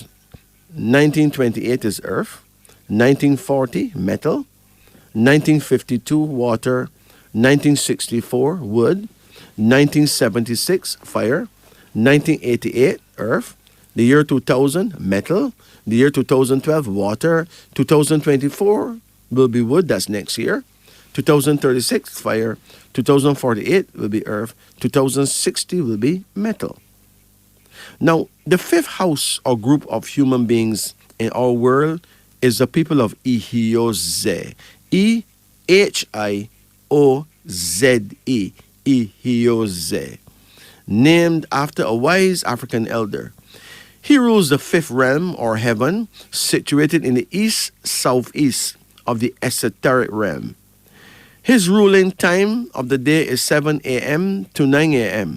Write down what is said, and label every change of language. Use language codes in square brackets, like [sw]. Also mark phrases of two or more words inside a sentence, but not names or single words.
[en] 1928 is earth, 1940 metal, 1952 water, 1964 wood, 1976 fire, 1988 earth, the year 2000 metal, the year 2012 water, 2024 will be wood, that's next year, 2036 fire, 2048 will be earth, 2060 will be metal. Now, the fifth house or group of human beings in our world is the people of Ihioze. E-H-I-O-Z-E. Ihioze. Named after a wise African elder. He rules the fifth realm or heaven, situated in the east-southeast of the esoteric realm. His ruling time of the day is 7 a.m. to 9 a.m.